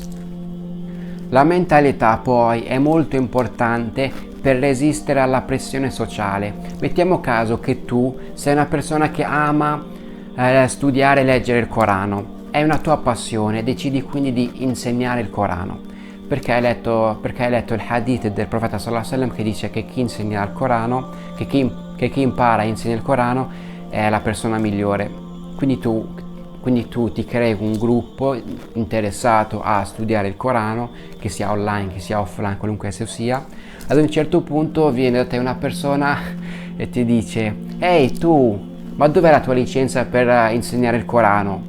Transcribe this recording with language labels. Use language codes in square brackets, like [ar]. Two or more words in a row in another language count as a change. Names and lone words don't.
[it] La mentalità poi è molto importante per resistere alla pressione sociale. Mettiamo caso che tu sei una persona che ama studiare e leggere il Corano, è una tua passione, decidi quindi di insegnare il Corano. Perché hai letto il hadith del profeta [ar] صلى الله عليه وسلم [it] che dice che chi insegna il Corano, che chi impara e insegna il Corano è la persona migliore. Quindi tu ti crei un gruppo interessato a studiare il Corano, che sia online, che sia offline, qualunque esso sia. Ad un certo punto viene da te una persona e ti dice: ehi tu, ma dov'è la tua licenza per insegnare il Corano?